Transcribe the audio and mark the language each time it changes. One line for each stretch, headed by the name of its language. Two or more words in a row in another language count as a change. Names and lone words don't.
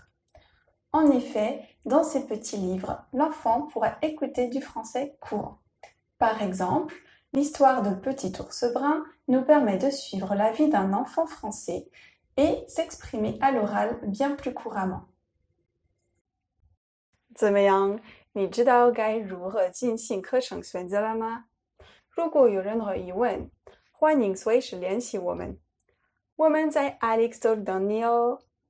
French: En effet, dans ces petits livres, l'enfant pourra écouter du français courant. Par exemple, l'histoire de Petit ours brun nous permet de suivre la vie d'un enfant français et s'exprimer à l'oral bien plus couramment.
Chinese: 怎么样？你知道该如何进行课程选择了吗？如果有任何疑问，欢迎随时联系我们。我们在 Alex Talk 等你哦。